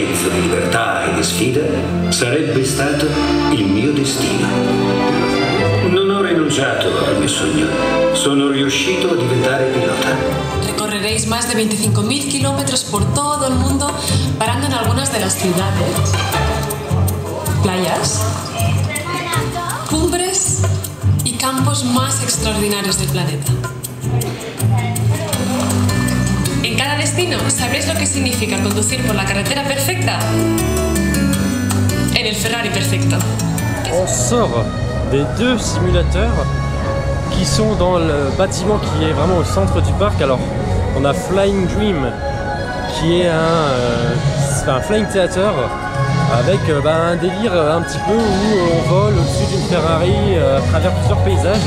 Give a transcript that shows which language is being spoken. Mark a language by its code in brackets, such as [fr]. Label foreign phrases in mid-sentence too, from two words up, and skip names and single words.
[it] di libertà e di sfida sarebbe stato il mio destino. Non ho rinunciato al mio sogno. Sono riuscito a diventare pilota. [es] Recorreréis más de 25.000 kilómetros por todo el mundo, parando en algunas de las ciudades, playas, cumbres y campos más extraordinarios del planeta. En cada destino, ¿sabréis lo que significa conducir por la carretera perfecta? En el Ferrari perfecto. [fr] On sort des deux simulateurs qui sont dans le bâtiment qui est vraiment au centre du parc. Alors, on a Flying Dream qui est un [en] flying theater [fr] avec un délire un petit peu où on vole au-dessus d'une Ferrari à travers plusieurs paysages.